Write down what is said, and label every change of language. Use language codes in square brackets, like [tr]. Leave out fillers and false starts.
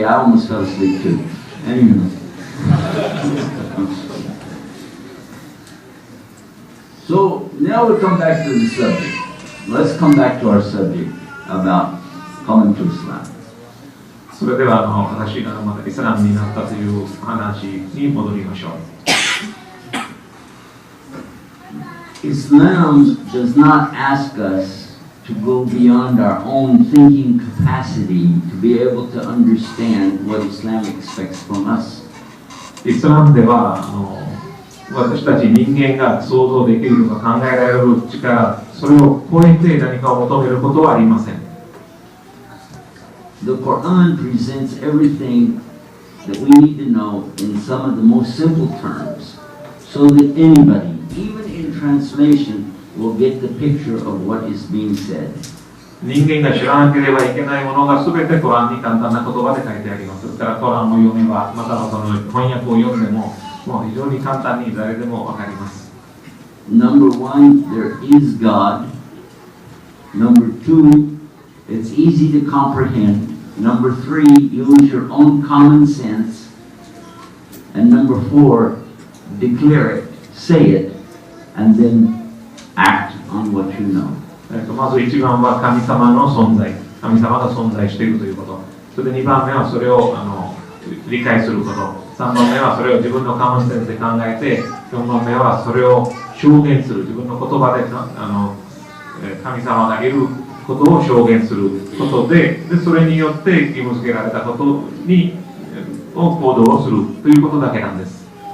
[en] I almost fell asleep too. Anyway. So now we come back to the subject. Let's come back to our subject about coming to Islam. [ja] それでは私がまたイスラムになったという話に戻りましょう。 [en] Islam does not ask us to go beyond our own thinking capacity to be able to understand what Islam expects from us. [ja] イスラムでは私たち人間が想像できるとか考えられる力、それを超えて何かを求めることはありません。 [en] The Quran presents everything that we need to know in some of the most simple terms, so that anybody, even in translation, will get the picture of what is being said. [ja] 人間が知らなければいけないものが全てコランに簡単な言葉で書いてあります。だからコランを読めば、またはその翻訳を読んでも、もう非常に簡単に誰でもわかります。 [en] Number one, there is God. Number two, it's easy to comprehend. Number three, use your own common sense. And number four, declare it, say it, and then act on what you know. [ja] まず1番は神様の存在、神様が存在しているということ。それで2番目はそれを理解すること。3番目はそれを自分のカモンセンスで考えて、4番目はそれを証言する。自分の言葉で神様がいることを証言することで、それによって義務付けられたことに行動をするということだけなんです。